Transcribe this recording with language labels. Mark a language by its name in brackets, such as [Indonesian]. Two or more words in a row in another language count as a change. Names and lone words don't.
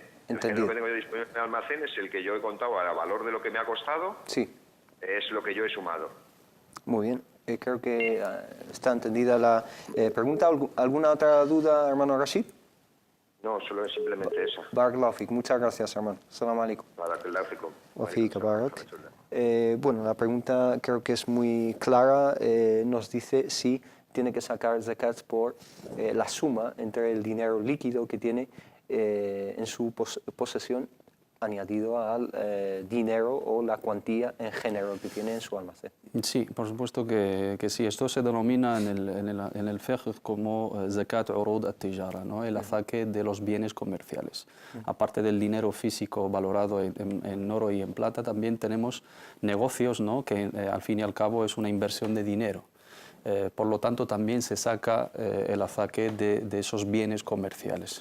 [Spanish] El género que tengo yo disponible en mi almacén es el que yo he contado a valor de lo que me ha costado, Sí. es lo que yo he sumado. Muy bien. Creo que está entendida la pregunta. ¿Alguna otra duda, hermano Rashid? No, solo es simplemente esa. [Arabic] بارك الله فيك. [Spanish] Muchas gracias, hermano. [Arabic] السلام عليكم. بارك الله فيكم. وفيك بارك. [Spanish] Bueno, la pregunta creo que es muy clara. Nos dice si tiene que sacar zakat por la suma entre el dinero líquido que tiene en su posesión añadido al dinero o la cuantía en género que tiene en su almacén. Sí, por supuesto que sí. Esto se denomina en el fiqh como [Arabic] زكاة عروض التجارة, [Spanish] ¿no? El azaque de los bienes comerciales. Aparte del dinero físico valorado en oro y en plata, también tenemos negocios, ¿no?, que al fin y al cabo es una inversión de dinero. Por lo tanto, también se saca el azaque de esos bienes comerciales.